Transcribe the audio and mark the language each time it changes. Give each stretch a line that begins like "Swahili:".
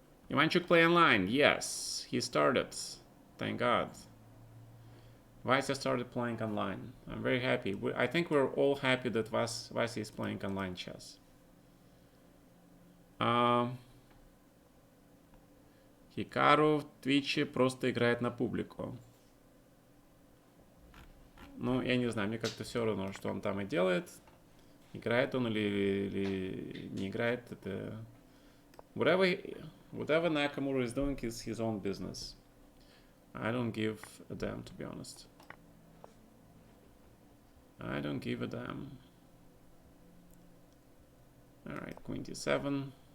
English: Ivanchuk play online. Yes, he started. Thank God. Vasya started playing online. I'm very happy. I think we're all happy that Vasya is playing online chess.
Russian: Хикару в Твиче просто играет на публику. Ну, я не знаю, мне как-то все равно, что он там и делает. Играет он или не играет, это...
English: Whatever Nakamura is doing is his own business. I don't give a damn, to be honest. I don't give a damn. Alright, Queen D7.